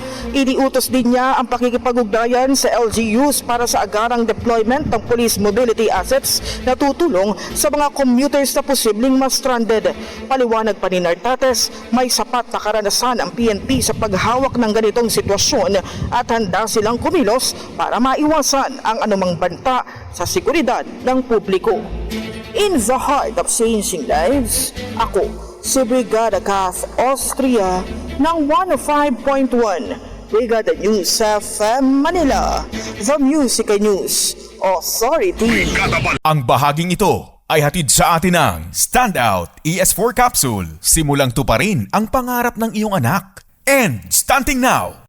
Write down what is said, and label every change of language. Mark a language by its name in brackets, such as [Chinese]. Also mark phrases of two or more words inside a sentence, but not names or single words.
[Filipino] Iniutos din niya ang pakikipag-ugnayan sa LGUs para sa agarang deployment ng [English] police mobility assets [Filipino] na tutulong sa mga commuters na posibleng ma-stranded. Paliwanag pa ni Nartates, may sapat na karanasan ang PNP sa paghawak ng ganitong sitwasyon at handa silang kumilos para maiwasan ang anumang banta sa seguridad ng publiko. [English] In the heart of changing lives, [Filipino] ako si Brigada Kath Austria ng 105.1 Brigada News FM Manila, [English] the Music News Authority. [Filipino] Ang bahaging ito ay hatid sa atin ng Standout ES4 Capsule. Simulang tuparin ang pangarap ng iyong anak. [English] And stunting now,